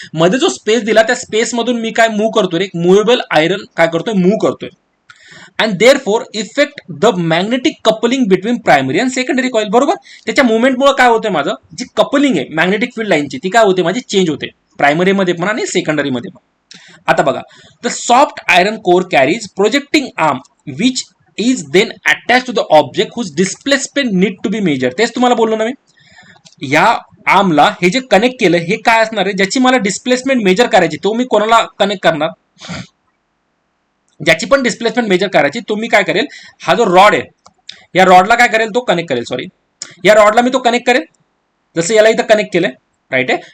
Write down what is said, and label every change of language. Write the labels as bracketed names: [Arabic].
[Marathi] मध्ये जो स्पेस दिला त्या स्पेस मधून मी काय मूव्ह करतोय, एक मुव्हेबल आयरन काय करतोय, मूव्ह करतोय. [English] And therefore effect the magnetic coupling between primary and secondary coil. [Marathi] बरोबर, त्याच्या मुवमेंटमुळे काय होते, माझं जी कपलिंग आहे मॅग्नेटिक फील्ड लाईनची ती काय होते, माझी चेंज होते, प्रायमरीमध्ये पण आणि सेकंडरीमध्ये पण. आता बघा, [English] The soft iron core carries projecting arm which is then attach to the object whose displacement need to be measure. [Marathi] तेच तुम्हाला बोललो ना मी, या आर्मला हे जे कनेक्ट केलं हे काय असणार आहे, ज्याची मला डिस्प्लेसमेंट मेजर करायची, तो मी कोणाला कनेक्ट करणार, ज्याची पण डिस्प्लेसमेंट मेजर करायची तो मी काय करेल, हा जो रॉड आहे या रॉडला काय करेल, तो कनेक्ट करेल, सॉरी या रॉडला मी तो कनेक्ट करेल, जसं याला इथं कनेक्ट केलंय, राईट आहे.